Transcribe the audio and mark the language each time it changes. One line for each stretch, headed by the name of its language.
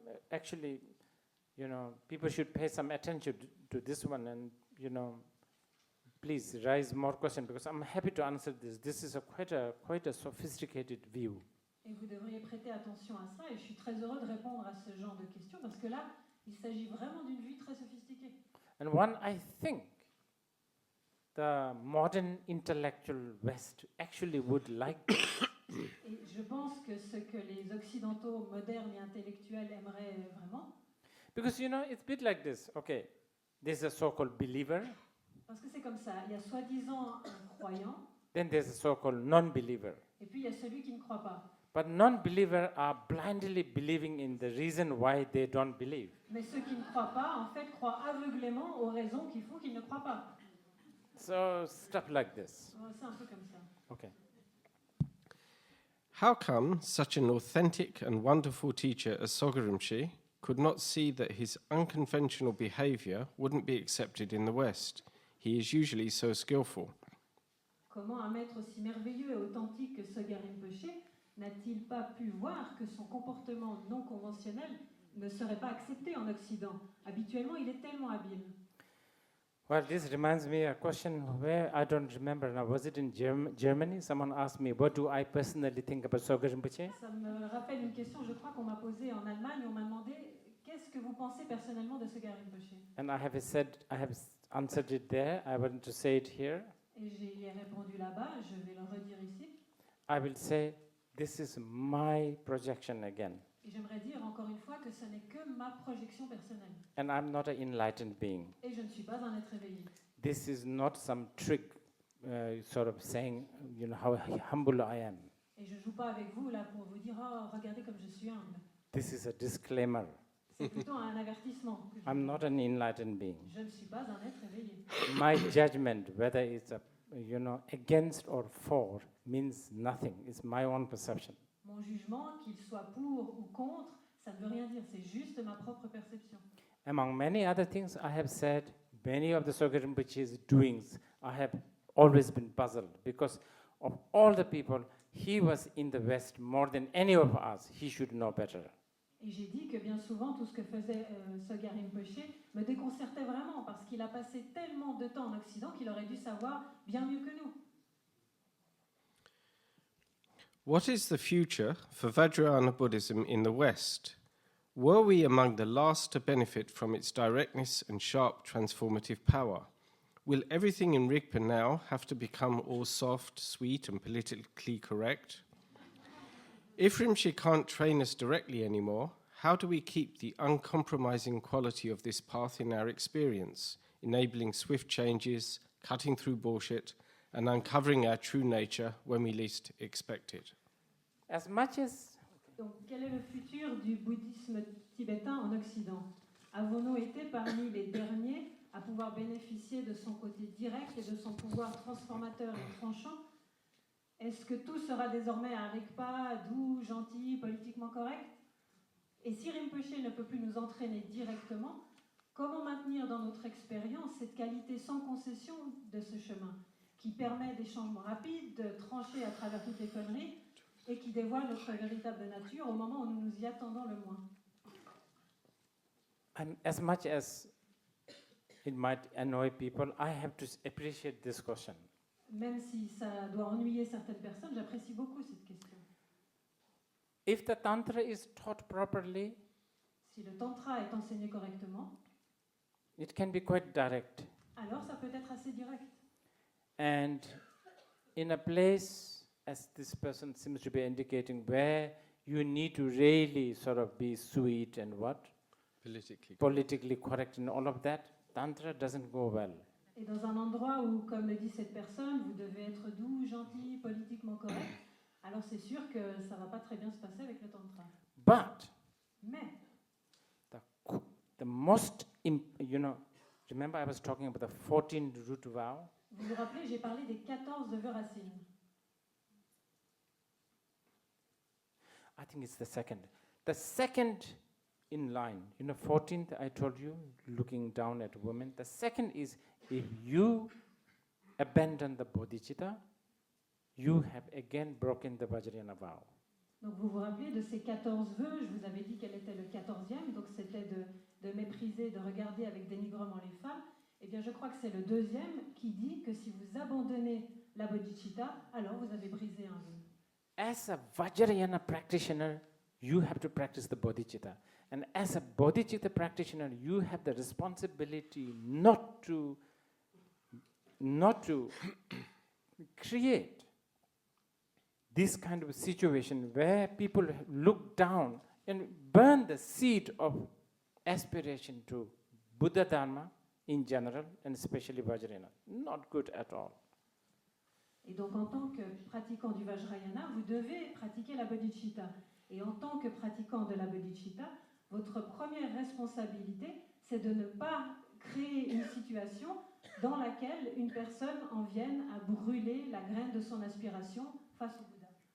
English: Actually, you know, people should pay some attention to this one, and you know, please raise more questions because I'm happy to answer this. This is quite a sophisticated view.
French: Et vous devriez prêter attention à ça, et je suis très heureux de répondre à ce genre de questions parce que là, il s'agit vraiment d'une vue très sophistiquée.
English: And one, I think, the modern intellectual West actually would like.
French: Et je pense que ce que les occidentaux modernes et intellectuels aimeraient vraiment.
English: Because you know, it's a bit like this. Okay, there's a so-called believer.
French: Parce que c'est comme ça. Il y a soi-disant un croyant.
English: Then there's a so-called non-believer.
French: Et puis il y a celui qui ne croit pas.
English: But non-believers are blindly believing in the reason why they don't believe.
French: Mais ceux qui ne croient pas, en fait, croient aveuglément aux raisons qui font qu'ils ne croient pas.
English: So stuff like this.
French: C'est un peu comme ça.
English: Okay. How come such an authentic and wonderful teacher as Sogyal Rinpoche could not see that his unconventional behavior wouldn't be accepted in the West? He is usually so skillful.
French: Comment un maître aussi merveilleux et authentique que Dzongsar Rinpoche n'a-t-il pas pu voir que son comportement non conventionnel ne serait pas accepté en Occident? Habituellement, il est tellement habile.
English: Well, this reminds me a question where I don't remember now. Was it in Germany? Someone asked me, what do I personally think about Dzongsar Rinpoche?
French: Ça me rappelle une question, je crois qu'on m'a posée en Allemagne. On m'a demandé qu'est-ce que vous pensez personnellement de Dzongsar Rinpoche?
English: And I have answered it there. I want to say it here.
French: Et j'y ai répondu là-bas, je vais le redire ici.
English: I will say, this is my projection again.
French: Et j'aimerais dire encore une fois que ce n'est que ma projection personnelle.
English: And I'm not an enlightened being.
French: Et je ne suis pas un être éveillé.
English: This is not some trick, sort of saying, you know, how humble I am.
French: Et je ne joue pas avec vous là pour vous dire oh, regardez comme je suis humble.
English: This is a disclaimer.
French: C'est plutôt un avertissement. Que je
English: I'm
French: vous
English: not
French: donne.
English: an enlightened being.
French: Je ne suis pas un être éveillé.
English: My judgment, whether it's against or for, means nothing. It's my own perception.
French: Mon jugement, qu'il soit pour ou contre, ça ne veut rien dire. C'est juste ma propre perception.
English: Among many other things I have said, many of the Dzongsar Rinpoche's doings, I have always been puzzled because of all the people, he was in the West more than any of us. He should know better.
French: Et j'ai dit que bien souvent, tout ce que faisait Dzongsar Rinpoche me déconcertait vraiment parce qu'il a passé tellement de temps en Occident qu'il aurait dû savoir bien mieux que nous.
English: What is the future for Vajrayana Buddhism in the West? Were we among the last to benefit from its directness and sharp transformative power? Will everything in Rigpa now have to become all soft, sweet, and politically correct? If Rinpoche can't train us directly anymore, how do we keep the uncompromising quality of this path in our experience, enabling swift changes, cutting through bullshit, and uncovering our true nature when we least expect it? As much as
French: Donc, quel est le futur du bouddhisme tibétain en Occident? Avons-nous été parmi les derniers à pouvoir bénéficier de son côté direct et de son pouvoir transformateur et tranchant? Est-ce que tout sera désormais un Rigpa, doux, gentil, politiquement correct? Et si Rinpoche ne peut plus nous entraîner directement, comment maintenir dans notre expérience cette qualité sans concession de ce chemin, qui permet des changements rapides, de trancher à travers toutes les conneries, et qui dévoile notre véritable nature au moment où nous nous y attendons le moins?
English: And as much as it might annoy people, I have to appreciate this question.
French: Même si ça doit ennuyer certaines personnes, j'apprécie beaucoup cette question.
English: If the Tantra is taught properly,
French: Si le tantra est enseigné correctement,
English: it can be quite direct.
French: alors ça peut être assez direct.
English: And in a place, as this person seems to be indicating, where you need to really sort of be sweet and what? Politically correct and all of that, Tantra doesn't go well.
French: Et dans un endroit où, comme le dit cette personne, vous devez être doux, gentil, politiquement correct, alors c'est sûr que ça va pas très bien se passer avec le tantra.
English: But
French: Mais,
English: the most, remember I was talking about the 14 root vow?
French: vous vous rappelez, j'ai parlé des 14 vœux racines.
English: I think it's the second. The second in line, 14th I told you, looking down at women. The second is, if you abandon the bodhicitta, you have again broken the Vajrayana vow.
French: Donc vous vous rappelez de ces 14 vœux, je vous avais dit quel était le 14e, donc c'était de mépriser, de regarder avec dénigrement les femmes. Eh bien je crois que c'est le deuxième qui dit que si vous abandonnez la bodhicitta, alors vous avez brisé un vœu.
English: As a Vajrayana practitioner, you have to practice the bodhicitta. And as a bodhicitta practitioner, you have the responsibility not to create this kind of situation where people look down and burn the seed of aspiration to Buddha Dharma in general, and especially Vajrayana. Not good at all.
French: Et donc en tant que pratiquant du Vajrayana, vous devez pratiquer la bodhicitta. Et en tant que pratiquant de la bodhicitta, votre première responsabilité, c'est de ne pas créer une situation dans laquelle une personne en vienne à brûler la graine de son aspiration face au Bouddha.